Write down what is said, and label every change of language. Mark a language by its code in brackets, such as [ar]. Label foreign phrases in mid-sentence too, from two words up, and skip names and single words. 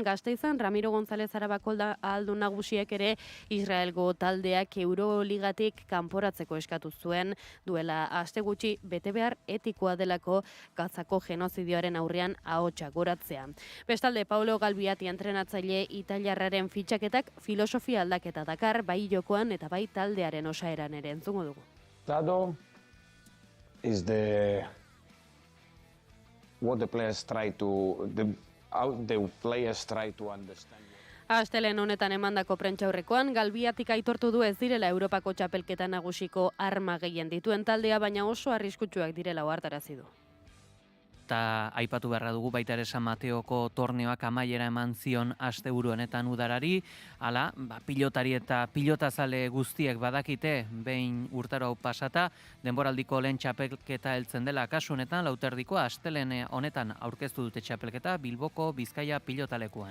[eu] Gasteizen Ramiro González Arabako ahaldun nagusiek ere Israelgo taldeak Euroligatik kanporatzeko eskatu zuen, duela aste gutxi betebehar etikoa delako Gazako genozidioaren aurrean ahotsa goratzea. Bestalde Paulo Galbiati entrenatzaile italiarraren fitxaketak filosofia aldaketa dakar, bai jokoan eta bai taldearen osaeran ere entzungo dugu. [en] Dado is what the players try to understand. [eu] Astelen honetan emandako prentsaurrekoan Galbiatik aitortu du ez direla Europako txapelketa nagusiko arma gehien dituen taldea, baina oso arriskutsuak direla ohartarazi du. Eta aipatu beharra dugu baita ere San Mateoko torneoak amaiera eman zion asteburu honetan udarari, hala, pilotari eta pilotazale guztiek badakite behin urtaro hau pasata, denboraldiko lehen txapelketa heltzen dela kasu honetan, lauterdikoa astelen honetan aurkeztu dute txapelketa Bilboko Bizkaia pilotalekuan.